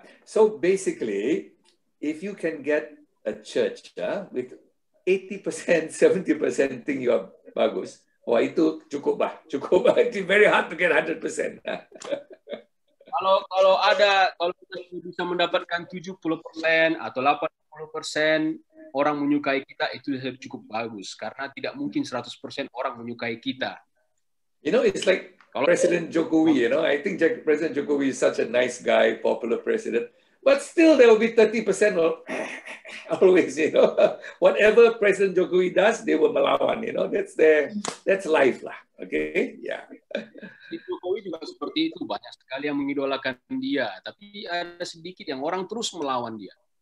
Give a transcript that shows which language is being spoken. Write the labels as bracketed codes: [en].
[en] So basically, if you can get a church with 80%, 70% think you are bagus, [id] wah itu cukup. [en] It's very hard to get 100%. Kalau [id] kita bisa mendapatkan 70% atau 80% orang menyukai kita itu sudah cukup bagus, karena tidak mungkin 100% orang menyukai kita. [en] You know, it's like President Jokowi, you know, I think President Jokowi is such a nice guy, popular president, but still there will be 30% of always, you know, whatever President Jokowi does, they will melawan, you know, that's life lah, okay, yeah. [id] Jokowi juga seperti itu, banyak sekali yang mengidolakan dia, tapi ada sedikit yang orang terus melawan dia.